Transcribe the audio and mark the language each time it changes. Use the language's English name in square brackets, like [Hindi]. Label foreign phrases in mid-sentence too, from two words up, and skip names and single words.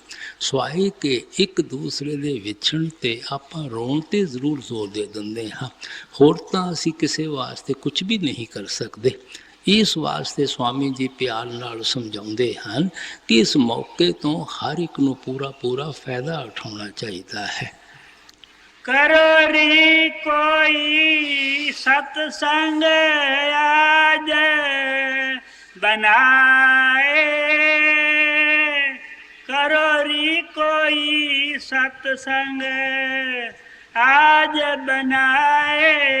[Punjabi] ਸਵਾਏ ਕਿ ਇੱਕ ਦੂਸਰੇ ਦੇ ਵਿਛੜਨ 'ਤੇ ਆਪਾਂ ਰੋਣ 'ਤੇ ਜ਼ਰੂਰ ਜ਼ੋਰ ਦੇ ਦਿੰਦੇ ਹਾਂ, ਹੋਰ ਤਾਂ ਅਸੀਂ ਕਿਸੇ ਵਾਸਤੇ ਕੁਝ ਵੀ ਨਹੀਂ ਕਰ ਸਕਦੇ। ਇਸ ਵਾਸਤੇ ਸਵਾਮੀ ਜੀ ਪਿਆਰ ਨਾਲ ਸਮਝਾਉਂਦੇ ਹਨ ਕਿ ਇਸ ਮੌਕੇ ਤੋਂ ਹਰ ਇੱਕ ਨੂੰ ਪੂਰਾ ਫਾਇਦਾ ਉਠਾਉਣਾ ਚਾਹੀਦਾ ਹੈ। [Hindi] करो रे कोई सत्संग आज बनाए, करो रे कोई सत्संग आज बनाए,